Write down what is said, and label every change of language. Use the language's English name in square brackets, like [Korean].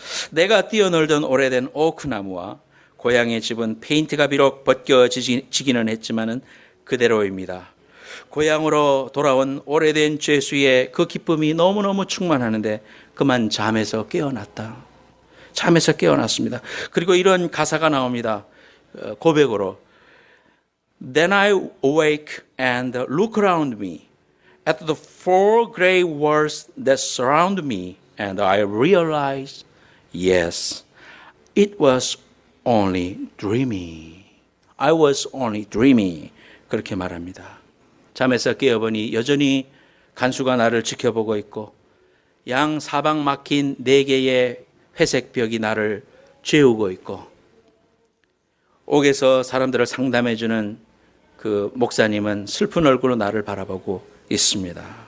[Korean] 내가 뛰어놀던 오래된 오크나무와 고향의 집은 페인트가 비록 벗겨지기는 했지만은 그대로입니다. 고향으로 돌아온 오래된 죄수의 그 기쁨이 너무너무 충만하는데 그만 잠에서 깨어났다. 잠에서 깨어났습니다. 그리고 이런 가사가 나옵니다. 고백으로. [English] Then I awake and look around me at the four gray walls that surround me and I realize, yes, it was only dreaming. I was only dreaming. [Korean] 그렇게 말합니다. 잠에서 깨어보니 여전히 간수가 나를 지켜보고 있고 양 사방 막힌 4개의 회색 벽이 나를 재우고 있고 옥에서 사람들을 상담해주는 그 목사님은 슬픈 얼굴로 나를 바라보고 있습니다.